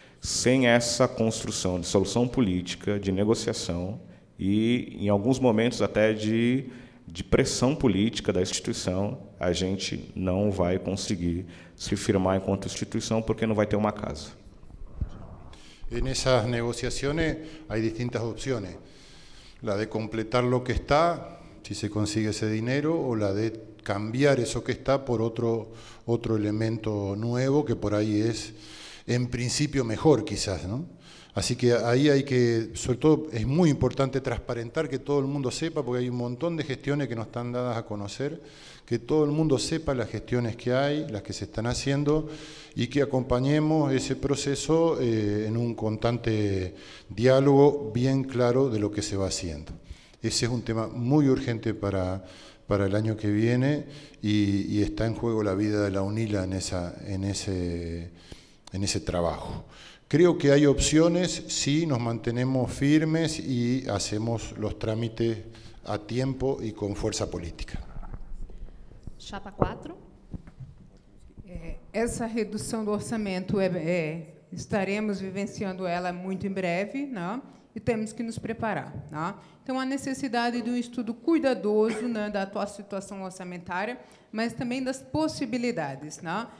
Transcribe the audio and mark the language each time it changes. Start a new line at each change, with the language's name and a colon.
Portuguese: Sem essa construção de solução política, de negociação e, em alguns momentos, até de pressão política da instituição, a gente não vai conseguir se firmar enquanto instituição porque não vai ter uma casa.
Spanish: En esas negociaciones hay distintas opciones. La de completar lo que está, si se consigue ese dinero, o la de cambiar eso que está por otro elemento nuevo que por ahí es, en principio, mejor quizás, ¿no? Así que ahí hay que, sobre todo, es muy importante transparentar, que todo el mundo sepa, porque hay un montón de gestiones que no están dadas a conocer, que todo el mundo sepa las gestiones que hay, las que se están haciendo, y que acompañemos ese proceso en un constante diálogo bien claro de lo que se va haciendo. Ese es un tema muy urgente para el año que viene y está en juego la vida de la UNILA en ese trabajo. Creo que hay opciones si nos mantenemos firmes y hacemos los trámites a tiempo y con fuerza política.
Portuguese: Chapa 4. Essa redução do orçamento estaremos vivenciando ela muito em breve, né? E temos que nos preparar, né? Então, a necessidade de um estudo cuidadoso, né, da atual situação orçamentária, mas também das possibilidades, né?